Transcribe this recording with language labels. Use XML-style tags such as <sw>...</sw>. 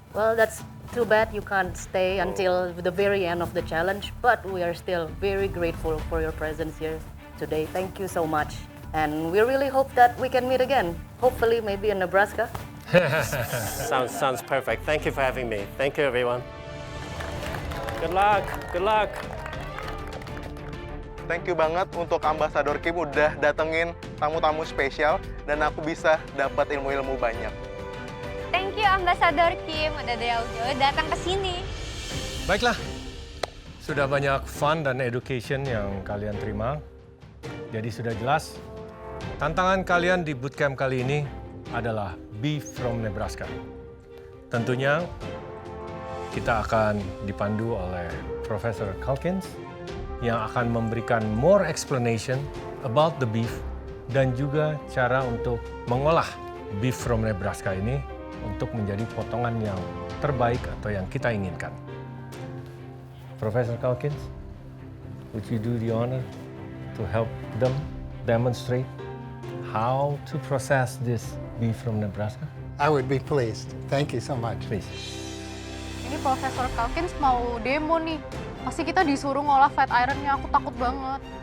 <en>Well, that's too bad you can't stay until the very end of the challenge, but we are still very grateful for your presence here today. Thank you so much. And we really hope that we can meet again, hopefully maybe in Nebraska. Sounds perfect. Thank you for having me. Thank you, everyone. Good luck. Good luck.</en> <id>Thank you banget untuk Ambassador Kim udah datengin tamu-tamu spesial dan aku bisa dapat ilmu-ilmu banyak. Thank you Ambassador Kim udah jauh-jauh datang ke sini. Baiklah, sudah banyak fun dan education yang kalian terima. Jadi sudah jelas, tantangan kalian di bootcamp kali ini adalah Beef from Nebraska. Tentunya kita akan dipandu oleh Profesor Calkins yang akan memberikan</id> <en>more explanation about the beef</en> <id>dan juga cara untuk mengolah beef from Nebraska ini untuk menjadi potongan yang terbaik atau yang kita inginkan.</id> <en>Profesor Calkins, would you do the honor to help them demonstrate how to process this beef from Nebraska? I would be pleased. Thank you so much. Please.</en> <id>Ini Profesor Calkins mau demo nih. Pasti kita disuruh ngolah flat ironnya, aku takut banget.</id>